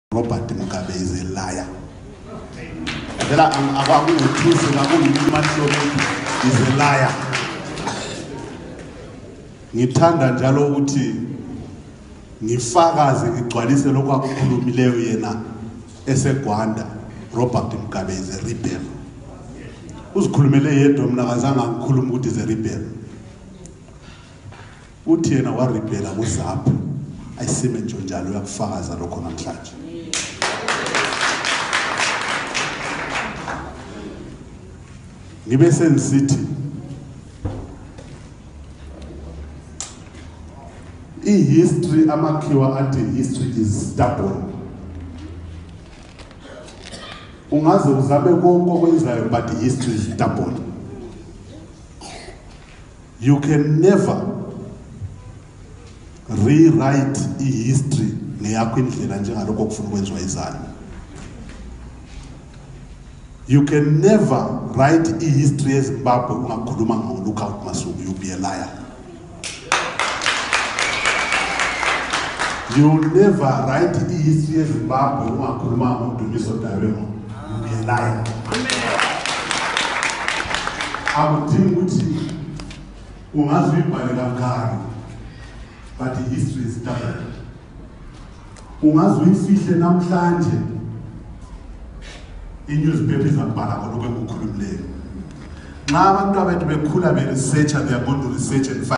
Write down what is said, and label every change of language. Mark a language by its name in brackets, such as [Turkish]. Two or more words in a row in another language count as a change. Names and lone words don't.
[English] Robert Mugabe is a liar. Is a liar. [North Ndebele] Ngithanda njalo ukuthi ngifakaze ngigcwalise lokho akukhulumileyo yena eseGwanda. [English] Robert Mugabe is a rebel. [North Ndebele] Uzikhulumele yedwa mina akazange ngikhuluma ukuthi [English] is a rebel. [North Ndebele] Uthi yena wa rebel akuZAPU. Ayisime njalo uyakufakaza lokho namhlanje. Ngibe sensithi history amakhiwa athi [English] history is stubborn. [North Ndebele] Ungaze uzabe konke okwenzayo [English] but history is stubborn. You can never rewrite history [North Ndebele] ngeyakho indlela njengalokho okufuna ukwenziwa izalo. [English] You can never write history as Zimbabwe [North Ndebele] ungakhuluma ngoLookout Masuku. [English] You'll be a liar. You'll never write history as Zimbabwe [North Ndebele] ungakhuluma ngoDumiso Dawemo. [English] You'll be a liar. [North Ndebele] Akudingi ukuthi ungazibhale kangaka [English] but history is stubborn. [North Ndebele] Ungazifihle namhlanje newspaper izabhala lokho ekukhulumileyo. Nxa abantu abethu bekhula be researcher, [English] they are going to research and find